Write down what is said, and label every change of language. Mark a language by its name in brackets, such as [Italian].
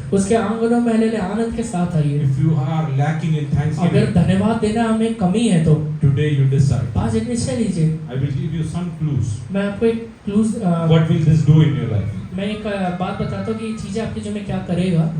[Hindi] उसके आंगनों में हले आनंद के साथ आइए। [English] If you are lacking in [Hindi] अगर [English] thanksgiving, [Hindi] धन्यवाद देना हमें कमी है तो [English] today you decide. [Hindi] आज एक निश्चय लीजिए। [English] I will give you some clues. [Hindi] मैं आपको एक clues [English] What will this do in your life? [Hindi] मैं एक बात बताता हूँ कि ये चीजें आपकी जो में क्या करेगा।